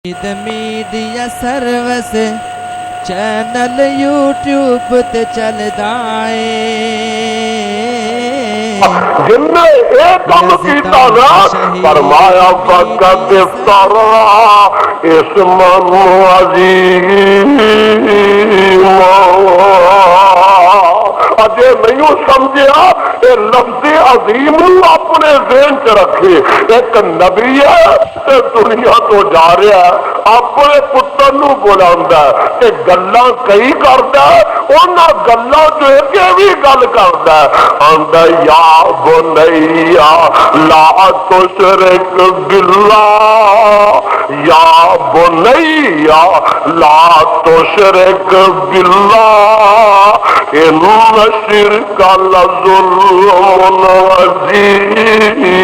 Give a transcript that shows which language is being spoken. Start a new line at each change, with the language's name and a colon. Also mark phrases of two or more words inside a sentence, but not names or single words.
Punjabi: میڈیا سروس چینل یوٹیوب تے چلدا اے جن نے ایک کام کیتا نا فرمایا فقط افترا اسم عظیم اجے نہیں سمجھیا اے لفظ عظیم اپنے ذہن چ رکھے ایک نبی ہے تے دنیا تو جا رہا ہے اپنے پتر نو بلاوندا ہے تے گلاں کئی کردا ہے انہاں گلاں چ ایک بھی گل کردا ہے آندا
Arabic: یا بنیا لا تشرک باللہ یا بنیا لا تشرک باللہ ان الشرک لظلم عظیم